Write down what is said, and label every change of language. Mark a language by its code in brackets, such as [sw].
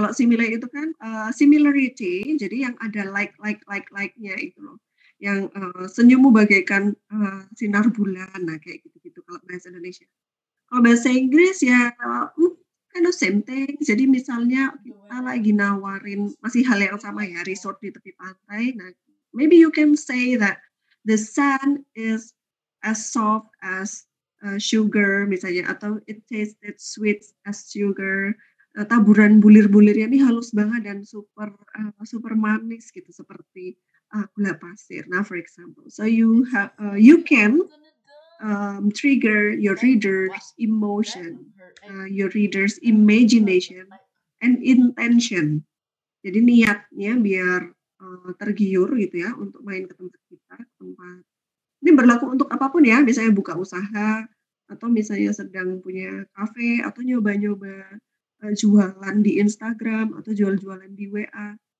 [id] Kalau simile itu kan similarity, jadi yang ada like-nya itu loh. Yang senyummu bagaikan sinar bulan, nah kayak gitu-gitu kalau bahasa Indonesia. Kalau bahasa Inggris ya [en] kind of same thing. [id] Jadi misalnya kita lagi nawarin masih hal yang sama ya, resort di tepi pantai. [en] Nah, maybe you can say that the sun is as soft as sugar [id] misalnya, atau [en] it tasted sweet as sugar. [id] Taburan bulir-bulirnya ini halus banget dan super manis gitu, seperti gula pasir. [en] Now, for example, so you can trigger your reader's emotion, your reader's imagination, and intention. [id] Jadi niatnya biar tergiur gitu ya untuk main ke tempat kita, tempat. Ini berlaku untuk apapun ya, misalnya buka usaha atau misalnya sedang punya kafe atau nyoba-nyoba jualan di Instagram atau jual-jualan di WA.